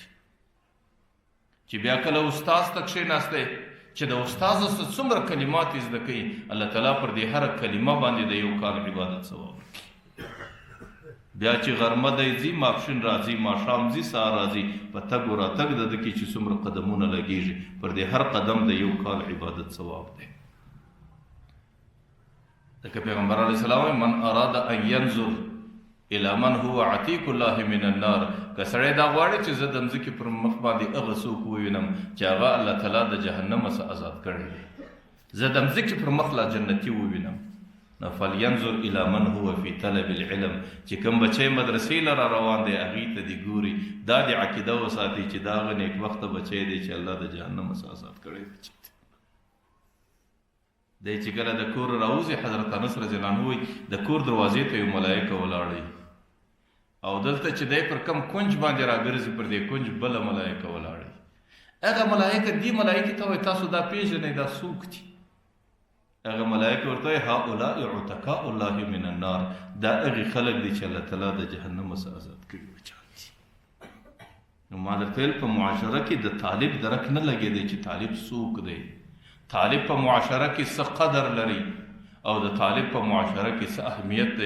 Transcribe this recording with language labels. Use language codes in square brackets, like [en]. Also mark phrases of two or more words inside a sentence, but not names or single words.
[ps] چې بیا کله استاد ته کښېناستی چې د استاد څخه څومره کلمات زده کوي، الله تعالی پر دې هر کلمه باندې د یو کال عبادت ثواب ورکړي. بیا چې غرمه دی ځي، ماپښین راځي، ماښام ځي، سهار راځي، په تګ و راتګ د ده کې چې څومره قدمونه لګېږي، پر دې هر قدم د یو کال عبادت ثواب دی. ځکه پیغمبر علیه السلام وایي [ar] من اراد ان ینظر الی من هو عتیق الله من النار، [ps] که سړی دا غواړي چې زه د مځکې پر مخ باندې هغه څوک ووینم چې هغه الله تعالی د جهنم څخه آزاد کړی دی، زه د مځکې پر مخ لا جنتي ووینم، نو [ar] فلینظر الی من هو فی طلب العلم، [ps] چې کوم بچی مدرسې لره روان دی هغې ته دې ګوري، دا د عقیده وساتي چې دا هغه نیکبخته بچی دی چې الله د جهنم څخه آزاد کړی بچی دی. دی چې کله د کور راوځي، حضرت انس [ar] رضی الله عنه [ps] وایي د کور دروازې ته یو ملایکه ولاړی، او دلته چې دی پر کم کونج باندې راګرځي، پر دې کونج بله ملایکه ولاړی. هغه ملایکه دې ملایکې ته وایي تاسو دا پیژنئ دا څوک دي؟ هغه ملایکه ورته وایي [ar] هؤلاء عتقاء الله من النار، [ps] دا هغې خلک دي چې الله تعالی د جهنم څخه آزاد کړي بچان دي. نو ما درته ویل په معاشره کې د طالب درک نه لګېدی چې طالب څوک دی، طالب په معاشره کې څه قدر لري، او د طالب په معاشره کې څه اهمیت دی.